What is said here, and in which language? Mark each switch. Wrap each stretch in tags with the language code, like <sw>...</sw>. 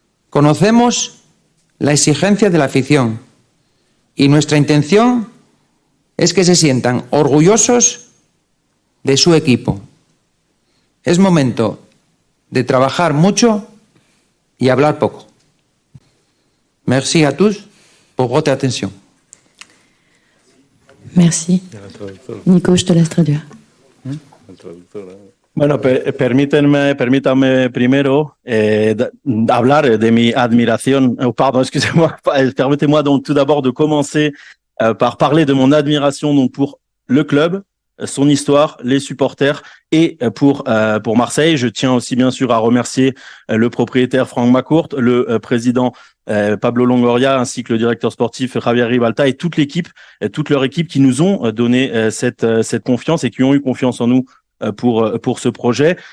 <es>Conocemos la exigencia de la afición y nuestra intención es que se sientan orgullosos de su equipo. Es momento de trabajar mucho y hablar poco.</es> <fr>Merci à tous pour votre attention. Merci. Nico, je te laisse traduire.</fr> <es>Bueno, permítanme primero hablar de mi admiración.</es> <fr>Pardon, excusez-moi. Permettez-moi donc tout d'abord de commencer par parler de mon admiration donc pour le club, son histoire, les supporters et pour Marseille. Je tiens aussi bien sûr à remercier le propriétaire Franck Macourt, le président Pablo Longoria ainsi que le directeur sportif Javier Ribalta et toute l'équipe, toute leur équipe qui nous ont donné cette confiance et qui ont eu confiance en nous pour ce projet.</fr>